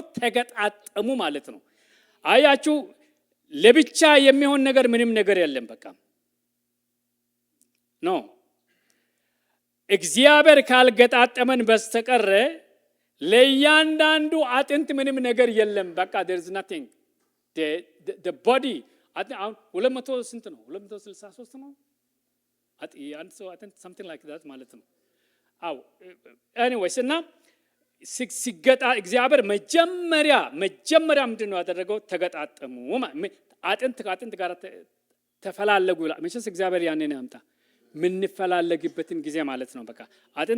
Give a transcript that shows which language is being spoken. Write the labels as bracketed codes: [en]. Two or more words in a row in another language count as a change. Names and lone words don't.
[am] ተገጣጠሙ ማለት ነው። አያችሁ፣ ለብቻ የሚሆን ነገር ምንም ነገር የለም። በቃ ኖ እግዚአብሔር ካልገጣጠመን በስተቀር ለእያንዳንዱ አጥንት ምንም ነገር የለም። በቃ [en] there is nothing. the body [am] አሁን 200 ስንት ነው? 263 ነው አንድ ሰው አጥንት [en] something like that [am] ማለት ነው። አው anyways እና እግዚአብሔር መጀመሪያ ምንድነው ያደረገው? ተገጣጠሙ። አጥንት ከአጥንት ጋር ተፈላለጉ ይላል። መቼስ እግዚአብሔር ያንን ያምጣ ምንፈላለግበትን ጊዜ ማለት ነው። በቃ አጥንት